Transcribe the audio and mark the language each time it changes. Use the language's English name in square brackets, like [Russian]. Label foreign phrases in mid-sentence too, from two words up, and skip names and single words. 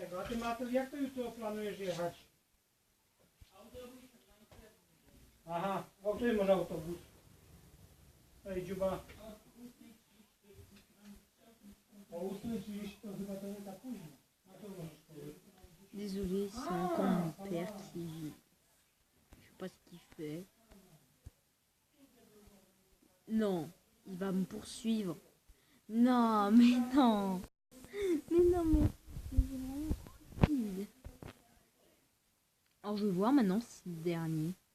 [Polish] A ty Mateusz, jak to jutro planujesz jechać? Aha, o którym może autobus? Ej, dziuba. O 8:30 to chyba to nie tak późno. A to możesz powiedzieć. [French] Désolé, c'est encore mon père qui... Je sais pas ce qu'il fait. Non, il va me poursuivre. Non, mais non. Mais non, mais c'est vraiment stupide. Alors je vais voir maintenant si le dernier.